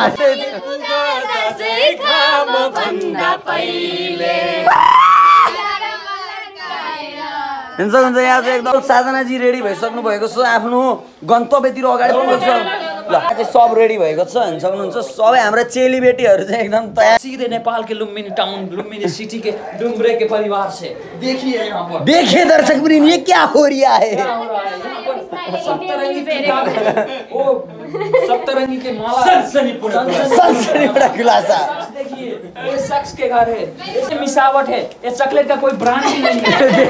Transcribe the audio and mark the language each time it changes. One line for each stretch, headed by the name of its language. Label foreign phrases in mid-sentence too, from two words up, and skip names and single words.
Nepali: हुन्छ हुन्छ यहाँ चाहिँ एकदम साधनाजी रेडी भइसक्नु भएको छ आफ्नो गन्तव्यतिर अगाडि बढ्नु छ। ल चाहिँ सब रेडी भएको छ हुन्छ सक्नुहुन्छ। सबै हाम्रो चेलीबेटीहरू चाहिँ एकदम तयार।
Hindi: सीधे नेपाल के लुम्बिनी टाउन लुम्बिनी सिटी के डुम्बरे के परिवार से देखिए यहाँ पर देखिए दर्शक वृंद ये क्या हो रहा है। सप्तरंगी के माला सनसनी बड़ा खुलासा देखिए ये शख्स के घर है इसमें मिसावट है। ये चॉकलेट का कोई ब्रांड ही नहीं है।